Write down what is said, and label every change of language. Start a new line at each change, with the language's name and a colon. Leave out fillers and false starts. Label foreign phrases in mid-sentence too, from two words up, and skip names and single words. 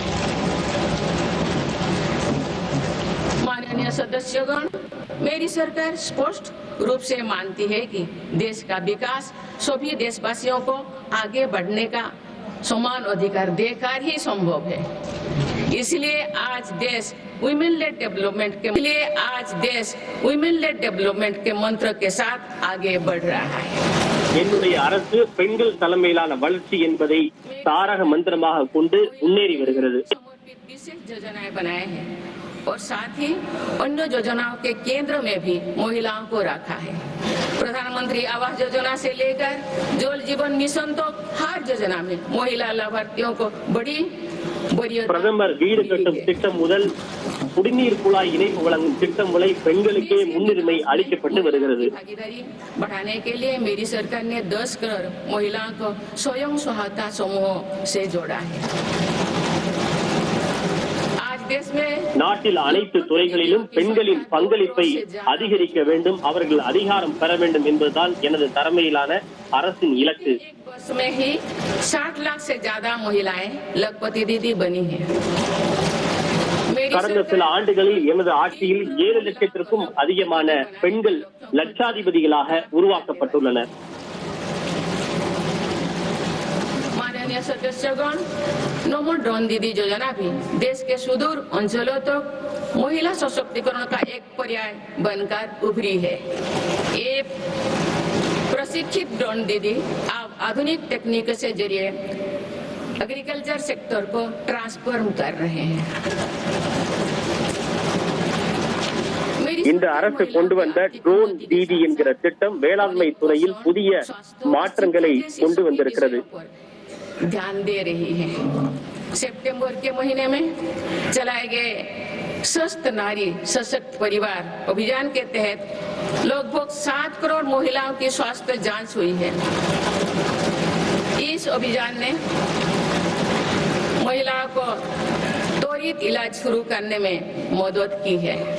Hindi: माननीय सदस्यगण, मेरी सरकार स्पष्ट रूप से मानती है कि देश का विकास सभी देशवासियों को आगे बढ़ने का समान अधिकार देकर ही संभव है। इसलिए आज देश
English: women led development
Hindi: के मंत्र के साथ आगे बढ़ रहा है।
Tamil: என்னுடைய அரசு பெண்கள் தலைமையிலான வளர்ச்சி என்பதை தாரக மந்திரமாக கொண்டு முன்னேறி வருகிறது।
Hindi: समर्पित विशेष योजनाएं बनाए हैं और साथ ही अन्य योजनाओं के केंद्र में भी महिलाओं को रखा है। प्रधानमंत्री आवास योजना से लेकर जल जीवन मिशन तक हर योजना में महिला लाभार्थियों को बड़ी
Tamil: பிரதமர் வீடு கட்டும் திட்டம் முதல் குடிநீர் குழாய் இணைப்பு வழங்கும் திட்டம் வரை பெண்களுக்கே முன்னுரிமை அளிக்கப்பட்டு வருகிறது.
Hindi: बढ़ाने के लिए मेरी सरकार ने 10 करोड़ महिलाओं को स्वयं सहायता समूह से जोड़ा है.
Tamil: நாட்டில் அனைத்து துறைகளிலும் பெண்களின் பங்களிப்பை அதிகரிக்க வேண்டும், அவர்கள் அதிகாரம் பெற வேண்டும் என்பதுதான் எனது தலைமையிலான அரசின் இலக்கு.
Hindi: में ही 60 लाख से ज्यादा महिलाएं लखपति दीदी बनी हैं.
Tamil: கடந்த சில ஆண்டுகளில் எனது ஆட்சியில் 7 லட்சத்திற்கும் அதிகமான பெண்கள் லட்சாதிபதிகளாக உருவாக்கப்பட்டுள்ளனர்.
Hindi: माननीय सदस्यगण, नमो ड्रोन दीदी योजना भी देश के सुदूर अंचलों तक महिला सशक्तिकरण का एक पर्याय बनकर उभरी है. ये प्रशिक्षित ड्रोन दीदी अब आधुनिक तकनीक से जरिए
English: agriculture sector
Hindi: को ट्रांसफॉर्म कर रहे हैं.
Tamil: இந்த அரசு கொண்டு வந்த ட்ரோன் தீதி என்கிற திட்டம் வேளாண்மை துறையில் புதிய மாற்றங்களை கொண்டு வந்திருக்கிறது.
Hindi: ध्यान दे रही है. सितंबर के महीने में चलाए गए स्वस्थ नारी सशक्त परिवार अभियान के तहत लगभग 7 करोड़ महिलाओं की स्वास्थ्य जांच हुई है. इस अभियान ने महिलाओं को त्वरित इलाज शुरू करने में मदद की है.